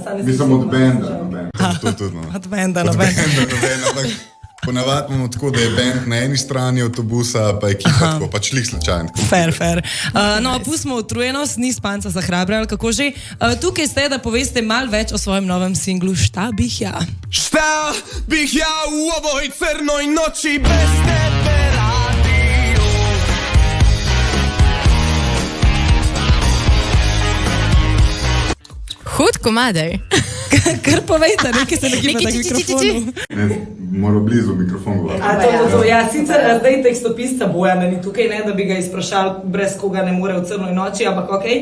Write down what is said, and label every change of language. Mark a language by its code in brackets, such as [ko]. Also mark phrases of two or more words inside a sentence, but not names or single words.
[sl] Mislim od benda, noben. Od benda, noben. Ponavadi imamo tako, da je band na eni strani avtobusa, pa ekipa tako, pač lih slučajno. Fair. No, pustimo utrujenost, ni spanca za hrabre, ali kako že. Tukaj ste, da poveste malo več o svojem novem singlu Šta bih ja. [sr] Šta bih ja u ovoj crnoj noći bez tebe radio. [sl] Hud komadej. Kar povejte, nekaj se nagiba na mikrofonu. [hr] Mora blizu mikrofon govoriti. [sl] Ja, sicer zdaj tekstopisca Bojana ni tukaj, ne, da bi ga izprašali, brez koga ne more v [sr] crnoj noči, [sl] ampak okej.